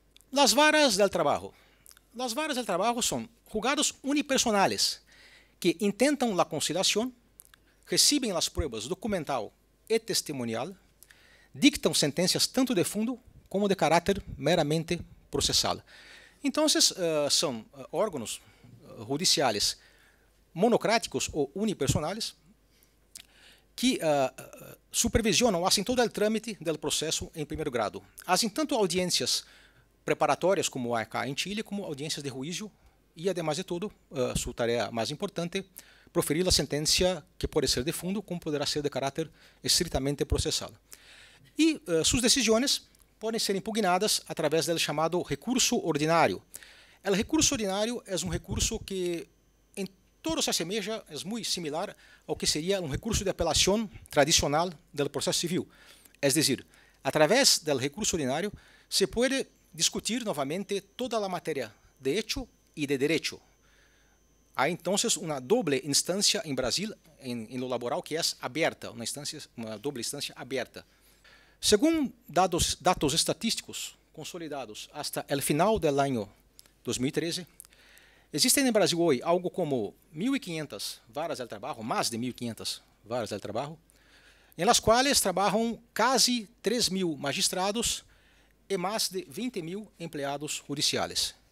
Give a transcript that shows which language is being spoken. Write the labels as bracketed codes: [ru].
[es] Las varas del trabajo. Las varas del trabajo son juzgados unipersonales que intentan la conciliación, reciben las pruebas documental y testimonial, dictam sentencias tanto de fundo como de carácter meramente procesal. Entonces, son órganos judiciales monocráticos o unipersonales que supervisionam, hacen todo el trámite del proceso en primer grado. Hacen tanto audiencias [pt] preparatórias, [es] como há acá [pt] em Chile, como audiências de juízo e, [es] además de [pt] tudo, sua tarefa mais importante, proferir a sentença que pode ser de fundo, como poderá ser de caráter estritamente processal. E suas decisões podem ser impugnadas através do chamado recurso ordinário. O recurso ordinário é um recurso que em todo se assemelha, é muito similar ao que seria um recurso de apelação tradicional do processo civil. É [es] decir, [pt] através do recurso ordinário se pode discutir novamente toda a matéria de [es] hecho [pt] e de [es] derecho. [pt] há então uma doble instância em Brasil, em [es] lo laboral, [pt] que é aberta, uma doble instância aberta. Segundo dados estatísticos consolidados [es] hasta el final del año 2013, existen en Brasil hoy algo como 1.500 varas del trabajo, más de 1.500 varas del trabajo, en las cuales trabajan casi 3.000 magistrados y más de 20.000 empleados judiciales.